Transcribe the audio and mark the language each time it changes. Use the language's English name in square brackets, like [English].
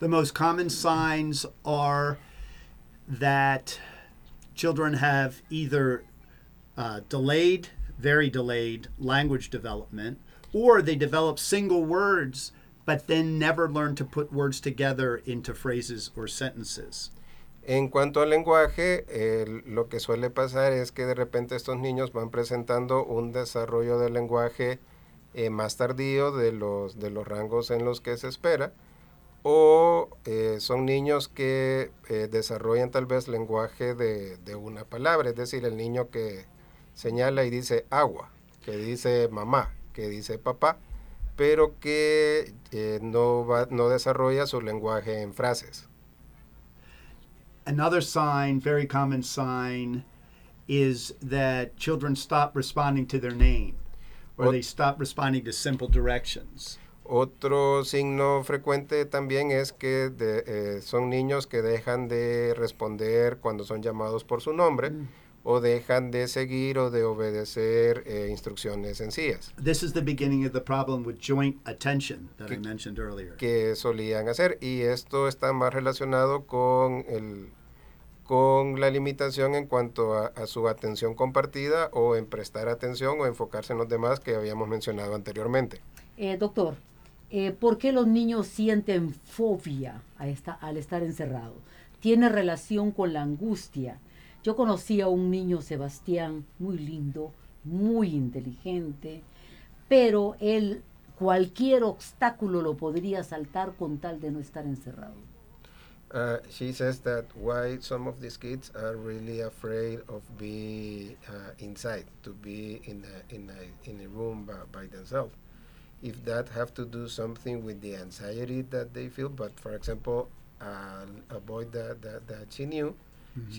[English] The most common signs are that children have either delayed, very delayed language development, or they develop single words, but then never learn to put words together into phrases or sentences. [Spanish] En cuanto al lenguaje, lo que suele pasar es que de repente estos niños van presentando un desarrollo del lenguaje más tardío de los rangos en los que se espera, o son niños que desarrollan tal vez lenguaje de una palabra, es decir, el niño que señala y dice agua, que dice mamá, que dice papá, pero que no desarrolla su lenguaje en frases. [English] Another sign, very common sign, is that children stop responding to their name, or they stop responding to simple directions. [Spanish] Otro signo frecuente también es que son niños que dejan de responder cuando son llamados por su nombre, o dejan de seguir o de obedecer instrucciones sencillas. [English] This is the beginning of the problem with joint attention that I mentioned earlier. [Spanish] Que solían hacer, y esto está más relacionado con la limitación en cuanto a su atención compartida o en prestar atención o enfocarse en los demás que habíamos mencionado anteriormente. Doctor, ¿por qué los niños sienten fobia al estar encerrado? ¿Tiene relación con la angustia? Yo conocí a un niño, Sebastián, muy lindo, muy inteligente, pero él cualquier obstáculo lo podría saltar con tal de no estar encerrado. [English] She says that why some of these kids are really afraid of being inside, to be in a room by themselves. If that have to do something with the anxiety that they feel, but for example, a boy that she knew, mm-hmm.